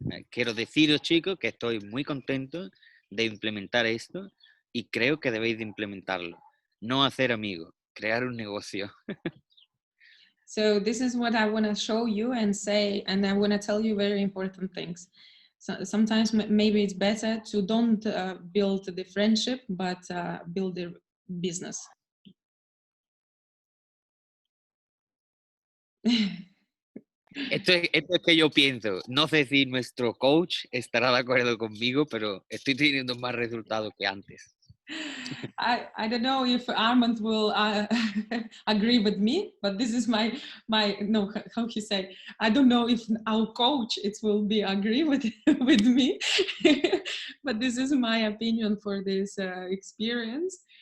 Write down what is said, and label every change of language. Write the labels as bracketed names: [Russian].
[Spanish] Quiero deciros, chicos, que estoy muy contento de implementar esto y creo que debéis de implementarlo. No hacer amigos, crear un negocio. [English] So this is what I want to show you and say, and I want to tell you very important things. So sometimes maybe it's better to don't build the friendship, but build the business. [Spanish] Esto es que yo pienso. No sé si nuestro coach estará de acuerdo conmigo, pero estoy teniendo más resultados que antes. [English] I don't know if Armand will agree with me, but this is my no, how you say, I don't know if our coach it will be agree with me, but this is my opinion for this experience.